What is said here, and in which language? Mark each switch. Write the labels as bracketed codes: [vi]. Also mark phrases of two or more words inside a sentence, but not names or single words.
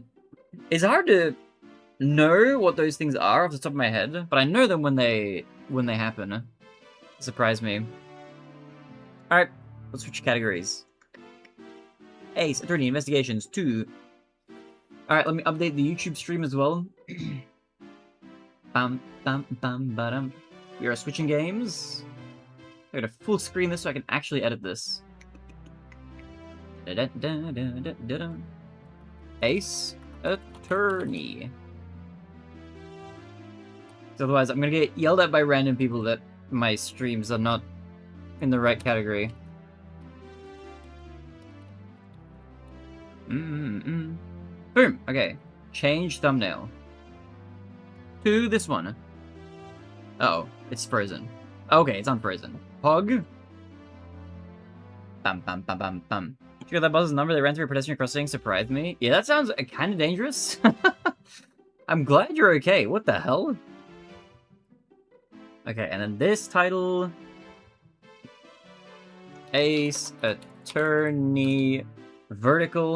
[en] It's hard to know what those things are off the top of my head, but I know them when they happen. Surprise me. Alright, let's switch categories. Ace Attorney Investigations 2. Alright, let me update the YouTube stream as well. Bam, bam, bam, ba-dum. We are switching games. I'm gonna full screen this so I can actually edit this. Ace Attorney. So otherwise, I'm gonna get yelled at by random people that my streams are not in the right category. Boom. Okay. Change thumbnail. To this one. Uh oh, it's frozen. Okay, it's unfrozen. Hog. Bum, bum, bum, bum, bum. Did you get that boss's number? They ran through a pedestrian crossing, surprised me. Yeah, that sounds kind of dangerous. I'm glad you're okay. What the hell? Okay, and then this title... Ace Attorney Vertical.